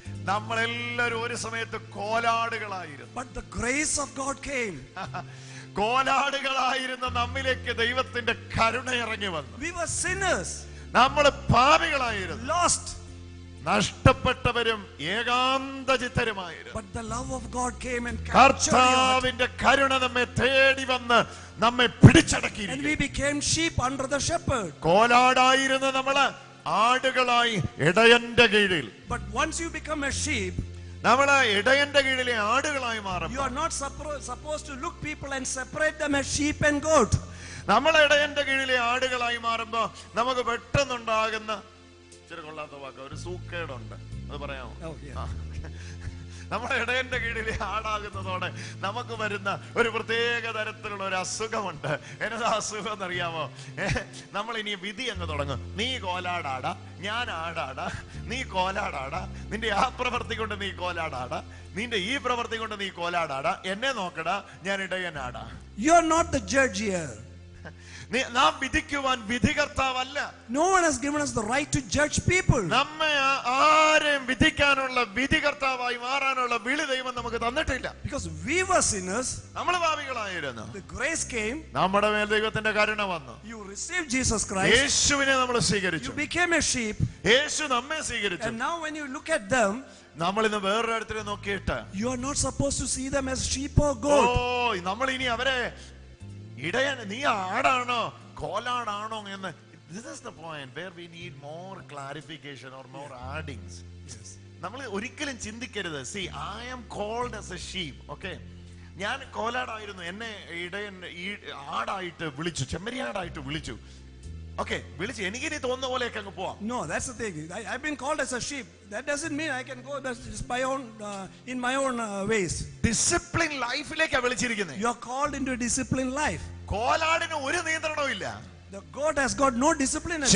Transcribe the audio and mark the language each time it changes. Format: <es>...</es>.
<ml>നമ്മളെല്ലാരും ഒരു സമയത്ത് കോലാടുകളായിരുന്നു.</ml> <en>But the grace of God came.</en> <ml>കോലാടുകളായിരുന്ന നമ്മിലേക്ക് ദൈവത്തിന്റെ കരുണ ഇറങ്ങി വന്നു.</ml> <en>We were sinners,</en> <ml>നമ്മൾ പാപികളായിരുന്നു,</ml> <en>lost,</en> <ml>നഷ്ടപ്പെട്ടവരും ഏകാന്തചിത്തരുമായിരുന്നു.</ml> <en>but the love of God came and captured your heart.</en> <ml>കർത്താവിന്റെ കരുണ നമ്മെ തേടി വന്ന് നമ്മെ പിടിച്ചടക്കി.</ml> <en>And we became sheep under the shepherd.</en> <ml>കോലാടായിരുന്ന നമ്മള് ആടുകളായി ഇടയന്റെ കീഴിൽ.</ml> <en>But once you become a sheep,</en> <ml>നമ്മള് ഇടയന്റെ കീഴിലെ ആടുകളായി മാറും.</ml> <en>you are not supposed to look people and separate them as sheep and goat.</en> <ml>നമ്മൾ ഇടയന്റെ കീഴിലെ ആടുകളായി മാറുമ്പോ നമുക്ക് പെട്ടെന്നുണ്ടാകുന്ന ഇച്ചിരി കൊള്ളാത്ത വാക്ക്, ഒരു സൂക്കേടുണ്ട്, അത് പറയാമോ?</ml> <en>Oh, yeah.</en> <ml>നമ്മുടെ ഇടയന്റെ കീഴിലെ ആടാകുന്നതോടെ നമുക്ക് വരുന്ന ഒരു പ്രത്യേക തരത്തിലുള്ള ഒരു അസുഖമുണ്ട്. എന്നതാ അസുഖം എന്നറിയാമോ? നമ്മൾ ഇനി വിധി അങ്ങ് തുടങ്ങും. നീ കോലാടാടാ, ഞാൻ ആടാടാ, നീ കോലാടാടാ, നിന്റെ ആ പ്രവൃത്തി കൊണ്ട് നീ കോലാടാടാ, നിന്റെ ഈ പ്രവൃത്തി കൊണ്ട് നീ കോലാടാടാ, എന്നെ നോക്കടാ, ഞാൻ ഇടയനാടാ.</ml> <en>You are not the judge here.</en> <ml>നാം വിധിക്കുവാൻ വിധികർത്താവല്ല.</ml> <en>No one has given us the right to judge people.</en> <ml>നമ്മെ ആരെയും വിധിക്കാനുള്ള വിധികർത്താവായി മാറാനുള്ള വിളി ദൈവം നമുക്ക് തന്നിട്ടില്ല.</ml> <en>Because we were sinners,</en> <ml>നമ്മൾ പാപികളായിരുന്നു.</ml> <en>the grace came,</en> <ml>നമ്മുടെ മേൽ ദൈവത്തിന്റെ കരുണ വന്നു.</ml> <en>you received Jesus Christ,</en> <ml>യേശുവിനെ നമ്മൾ</ml> <en>you</en> <ml>സ്വീകരിച്ചു.</ml> <en>became a sheep,</en> <ml>യേശു നമ്മെ സ്വീകരിച്ചു.</ml> <en>and now when you look at them,</en> <ml>നമ്മൾ ഇന്ന് വേറൊരു തരത്തിൽ നോക്കിയിട്ട്,</ml> <en>you are not supposed to see them as sheep or oh goat.</en> <ml>നമ്മൾ ഇനി അവരെ ഇടയൻ, നീ ആടാണോ കോലാടാണോ എന്ന്.</ml> <en>This is the point where we need more clarification or more addings.</en> <ml>നമ്മൾ ഒരിക്കലും ചിന്തിക്കരുത്.</ml> <en>See, I am called as a sheep.</en> <ml>Okay, ഞാൻ കോലാടായിരുന്നു, എന്നെ ഇടയൻ ആടായിട്ട് വിളിച്ചു, ചെമ്മരിയാടായിട്ട് വിളിച്ചു. ഓക്കെ, വിളിച്ച് എനിക്ക് ഇനി തോന്നുന്ന പോലെയൊക്കെ അങ്ങ് പോവാം.</ml> <en>No, that's the thing. I've been called as a sheep. That doesn't mean I can go just in my own ways.</en> <ml>Discipline ലൈഫിലേക്കാണ് വിളിച്ചിരിക്കുന്നത്.</ml> <en>You are called into a disciplined life.</en> <ml>കോലാടിന് ഒരു നിയന്ത്രണവും ഇല്ല.</ml> <en>The goat has got no discipline at all.</en>